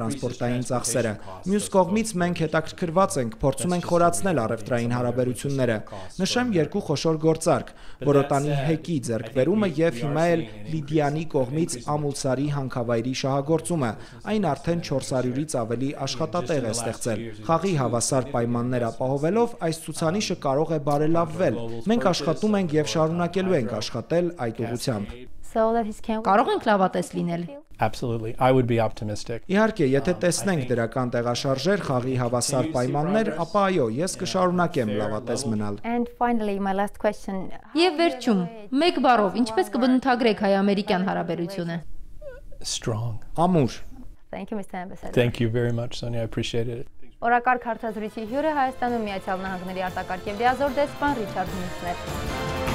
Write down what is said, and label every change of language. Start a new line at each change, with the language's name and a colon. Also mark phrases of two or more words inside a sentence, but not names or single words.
Armenian: տրանսպորտային ծախսերը։ Մյուս կողմից մենք հետաքրքրված ենք, փորձում ենք խորացնել առևտրային հարաբերությունները։ Նշեմ երկու խոշոր գործարք՝ Բորոտանի հեկի ձեռքբերումը եւ հիմա էլ Լիդիանի կողմից Ամուլսարի հանքավայրի շահագործումը, այն արդեն 400-ից ավելի աշխատատեղ է ստեղծել։ Խաղի հավասար պայմաններ ապահովելով այս ցուցանիշը կարող է բարելավվել։ Մենք աշխատում ենք եւ շարունակելու ենք աշխատել այդ ուղղությամբ։ Կարող ենք լավատես լինել։
English: Absolutely. I would be optimistic.
Armenian: Իհարկե, եթե տեսնենք դրական տեղաշարժեր, խաղի հավասար պայմաններ, ապա այո, ես կշարունակեմ լավատես մնալ։ Եվ վերջում, մեկ բառով, ինչպես կբնութագրեք հայ-ամերիկյան հարաբերությունը։
English: Strong.
Armenian: Ամուր։
English: Thank you very much, Sonia. I appreciate it.
Armenian: Օրակարգ հարցազրույցի հյուրը Հայաստանում Միացյալ Նահանգների արտակարգ եւ լիազոր դեսպան Ռիչարդ Միլսն էր։